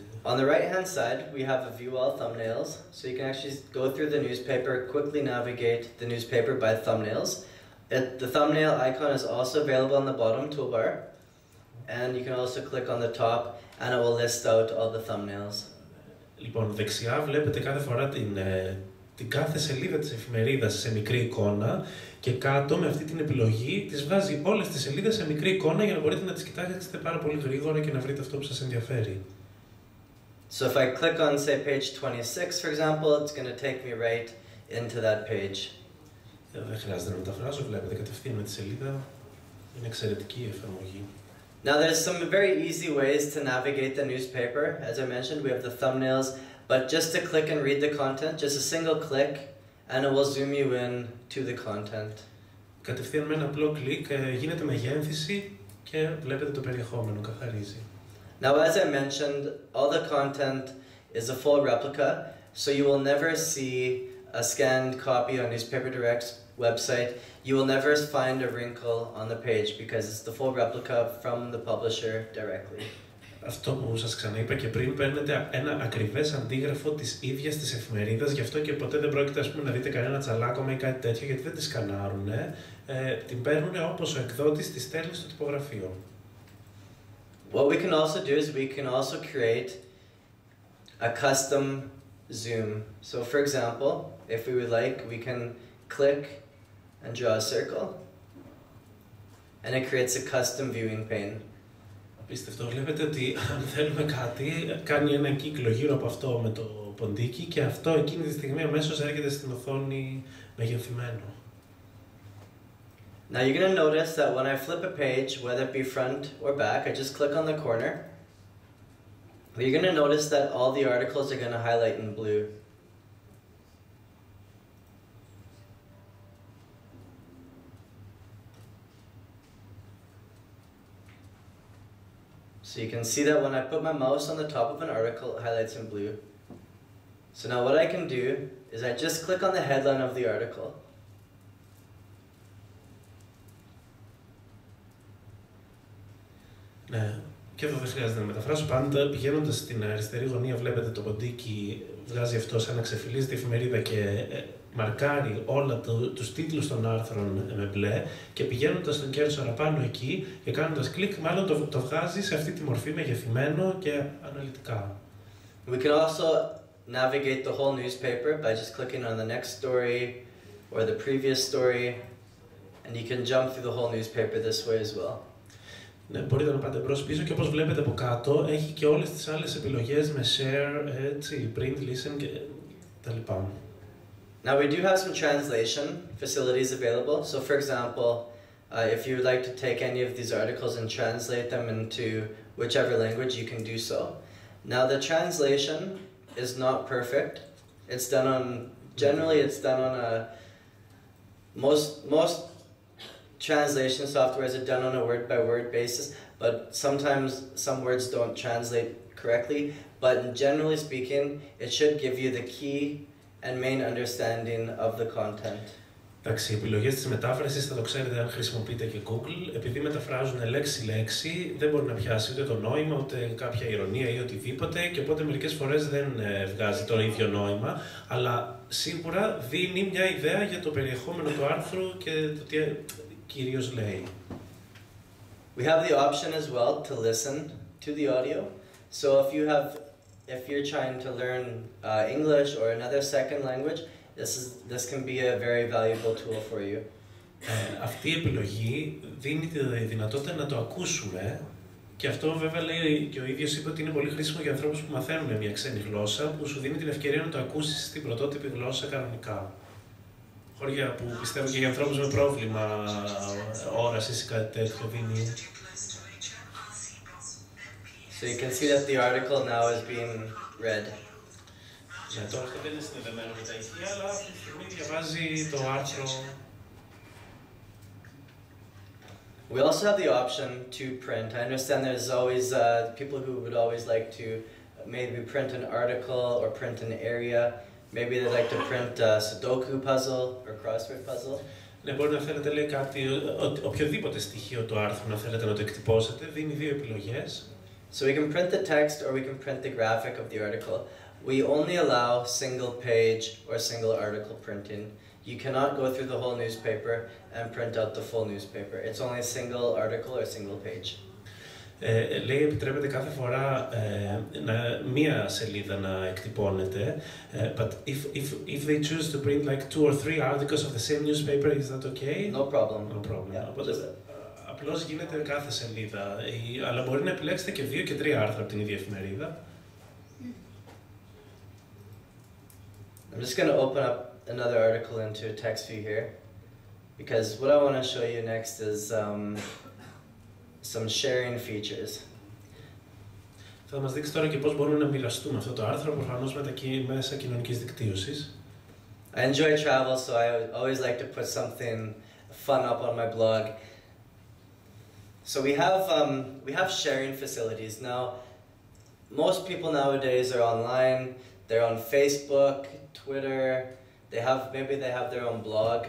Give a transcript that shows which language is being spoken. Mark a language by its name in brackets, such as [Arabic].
[English] On the right-hand side, we have a view all thumbnails, so you can actually go through the newspaper, quickly navigate the newspaper by thumbnails. The thumbnail icon is also available on the bottom toolbar, and you can also click on the top, and it will list out all the thumbnails. [Greek] Λοιπόν, δεξιά βλέπετε κάθε φορά την κάθε σελίδα της εφημερίδας σε μικρή εικόνα και κάτω με αυτή την επιλογή τις βγάζει όλες τις σελίδες σε μικρή εικόνα για να μπορείτε να τις κοιτάξετε πάρα πολύ γρήγορα και να βρείτε αυτό που σας ενδιαφέρει. [English] So if I click on, say, page 26, for example, it's going to take me right into that page. [Greek] Δεν χρειάζεται να μεταφράσω, βλέπετε κατευθείαν με τη σελίδα. Είναι εξαιρετική η εφαρμογή. [English] Now there's some very easy ways to navigate the newspaper. As I mentioned, we have the thumbnails, but just to click and read the content, just a single click, and it will zoom you in to the content. [Greek] Κατευθείαν με ένα απλό κλικ γίνεται μεγένθηση και βλέπετε το περιεχόμενο, καθαρίζει. [English] Now, as I mentioned, all the content is a full replica, so you will never see a scanned copy on Newspaper Direct's website. You will never find a wrinkle on the page because it's the full replica from the publisher directly. [Greek] Αυτό που σας ξαναείπα και πριν, παίρνετε ένα ακριβές αντίγραφο της ίδιας της εφημερίδας, γι' αυτό και ποτέ δεν πρόκειται, ας πούμε, να δείτε κανένα τσαλάκωμα ή κάτι τέτοιο, γιατί δεν τη σκανάρουν. Την παίρνουν όπως ο εκδότης τη στέλνει στο τυπογραφείο. [English] What we can also do is we can also create a custom zoom. So for example, if we would like, we can click and draw a circle, and it creates a custom viewing pane. [Greek] Απίστευτο. Βλέπετε ότι αν θέλουμε κάτι, κάνει ένα κύκλο γύρω από αυτό με το ποντίκι και αυτό εκείνη τη στιγμή αμέσως έρχεται στην οθόνη μεγεθυμένο. [English] Now you're going to notice that when I flip a page, whether it be front or back, I just click on the corner. But you're going to notice that all the articles are going to highlight in blue. So you can see that when I put my mouse on the top of an article, it highlights in blue. So now what I can do is I just click on the headline of the article. [Greek] Ναι, και εδώ δεν χρειάζεται να μεταφράσω. Πάντα πηγαίνοντας στην αριστερή γωνία, βλέπετε το ποντίκι, βγάζει αυτό σαν να ξεφυλίζει τη εφημερίδα και μαρκάρει όλα τους τίτλους των άρθρων με μπλε. Και πηγαίνοντας στον κέρσορα πάνω εκεί και κάνοντας κλικ, μάλλον το βγάζει σε αυτή τη μορφή μεγεθυμένο και αναλυτικά. [English] We can also navigate the whole newspaper by just clicking on the next story or the previous story, and you can jump through the whole newspaper this way as well. [Greek] Ναι, μπορείτε να πάτε μπρος πίσω και όπως βλέπετε από κάτω έχει και όλες τις άλλες επιλογές με share, έτσι, print, listen και τα λοιπά. [English] Now we do have some translation facilities available. So for example, if you would like to take any of these articles and translate them into whichever language, you can do so. Now the translation is not perfect. It's done on, generally it's done on a, most translation softwares are done on a word-by-word basis, but sometimes some words don't translate correctly. But generally speaking, it should give you the key and main understanding of the content. [Greek] Εντάξει, οι επιλογές της μετάφρασης θα το ξέρετε αν χρησιμοποιείτε και Google. Επειδή μεταφράζουν λέξη-λέξη, δεν μπορεί να πιάσει ούτε το νόημα, ούτε κάποια ηρωνία ή οτιδήποτε, και οπότε μερικές φορές δεν βγάζει το ίδιο νόημα, αλλά σίγουρα δίνει μια ιδέα για το περιεχόμενο του άρθρου και το τι κυρίως λέει. [English] We have the option as well to listen to the audio. So if you're trying to learn English or another second language, this can be a very valuable tool for you. [Greek] Αυτή η επιλογή δίνει τη δυνατότητα να το ακούσουμε και αυτό βέβαια λέει και ο ίδιος είπε ότι είναι πολύ χρήσιμο για ανθρώπους που μαθαίνουν μια ξένη γλώσσα, που σου δίνει την ευκαιρία να το ακούσεις στην πρωτότυπη γλώσσα κανονικά. Χωριά που πιστεύω και για ανθρώπους με πρόβλημα όρασης ή κάτι τέτοιο δίνει. [English] So you can see that the article now is being read. [Greek] Ναι, τώρα αυτό δεν είναι συνδεδεμένο με τα ηχεία, αλλά αυτή τη στιγμή διαβάζει το άρθρο. [English] We also have the option to print. I understand there's always people who would always like to maybe print an article or print an area. Maybe they like to print a Sudoku puzzle or crossword puzzle. [Greek] Ναι, μπορεί να θέλετε, λέει, κάτι, οποιοδήποτε στοιχείο του άρθρου να θέλετε να το εκτυπώσετε, δίνει δύο επιλογές. [English] So we can print the text or we can print the graphic of the article. We only allow single page or single article printing. You cannot go through the whole newspaper and print out the full newspaper. It's only a single article or single page. [Greek] Λέει, επιτρέπεται κάθε φορά μία σελίδα να εκτυπώνεται, [English] but if they choose to print like 2 or 3 articles of the same newspaper, is that okay? No problem. No problem. Yeah, [Greek] Οπότε, απλώς γίνεται κάθε σελίδα, αλλά μπορεί να επιλέξετε και 2 και 3 άρθρα από την ίδια εφημερίδα. [English] I'm just going to open up another article into a text view here, because what I want to show you next is some sharing features. [Greek] Θα μας δείξει τώρα και πώς μπορούμε να μοιραστούμε αυτό το άρθρο, προφανώς με τα μέσα κοινωνικής δικτύωσης. [English] I enjoy travel, so I always like to put something fun up on my blog. So we have sharing facilities. Now, most people nowadays are online. They're on Facebook, Twitter. Maybe they have their own blog.